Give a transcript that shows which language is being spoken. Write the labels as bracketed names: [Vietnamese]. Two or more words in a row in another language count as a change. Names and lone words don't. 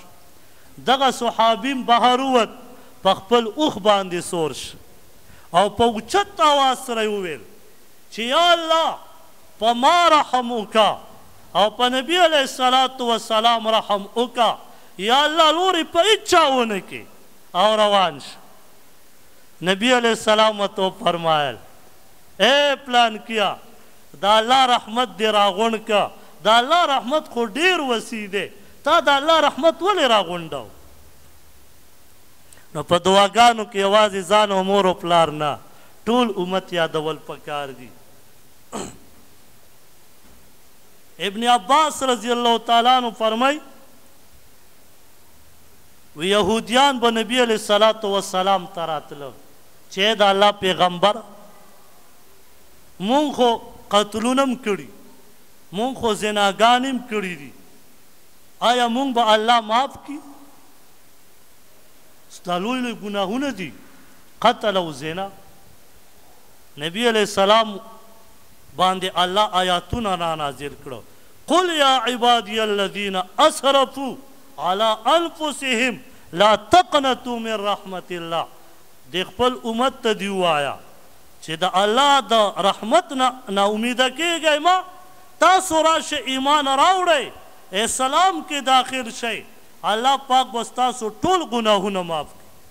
[Pashto] دغه صحابیم بهر ووت په خپل اوښ باندې سور شو او په اوچت اواز سره یې وویل چې یا الله په ما رحم وکړه او په نبي [Arabic] علیه الصلاة وسلام [Pashto] رحم وکړه. یا الله لورې په هېڅ چا ونه کې او روان شو. نبی [Arabic] علیہ السلام [Pashto] تو فرمایل اے پلان کیا دا اللہ رحمت دے راغون کا دا اللہ رحمت خو ډیر وسیع دی تا دا اللہ رحمت ولې راغونډو. نو په دعاګانو کې یوازې ځان او مور او پلار نه ټول امت یادول پکار دي. ابن عباس [Arabic] رضی اللہ تعالیٰ عنہ [Pashto] فرمائی و یهودیان به نبی [Arabic] علیہ الصلاة والسلام [Pashto] ته راتلل چې د الله پیغمبر مونږ خو قتلونه هم کړي مونږ خو زناګانې هم کړي دي آیا مونږ به الله معاف کړي؟ ستا لوی لوی ګناهونه دي قتل او زنا. نبی [Arabic] علیہ السلام [Pashto] باندې الله آیاتونه را نازل کړو [Arabic] قل یا عبادی الذین اسرفوا على انفسهم لا تقنطوا من رحمت الله. [Pashto] د خپل امت ته دی وایا چې د الله د رحمت نه ناامیده کیږئ ما تاسو راشه ایمان راوړئ اسلام کې داخل شئ الله پاک به ستاسو ټول ګناهونه معاف کړي.